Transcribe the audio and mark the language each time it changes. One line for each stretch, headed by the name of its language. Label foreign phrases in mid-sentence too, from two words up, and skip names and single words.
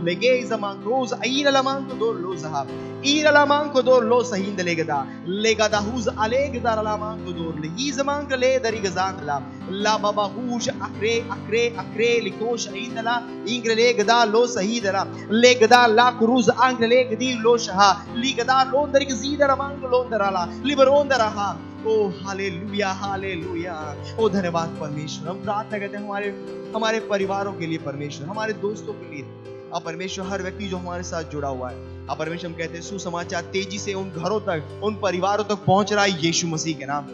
Hindi: लेगे जमांग रोज आईला लमांग दो लोजहा ईरा लमांग दो लो सहिंद लेगदा हुज अलेग दारा लमांग दो ही जमांग ले दरी गजांदला ला बाबा हुज अक्रे लिकोश इंदला इंग्र लेगदा लो सहिदरा लेगदा ला क्रूज अंग लेगदी लो शहा लीगदा लोंदर के जीदरा मांग लोंदराला लिबरोंदरा हा ओ हालेलुया हालेलुया। ओ धन्यवाद परमेश्वर। हम प्रार्थना करते हैं हमारे परिवारों के लिए परमेश्वर, हमारे दोस्तों के लिए। अब परमेश्वर हर व्यक्ति जो हमारे साथ जुड़ा हुआ है, अब परमेश्वर हम कहते हैं सुसमाचार तेजी से उन घरों तक, उन परिवारों तक पहुंच रहा है यीशु मसीह के नाम।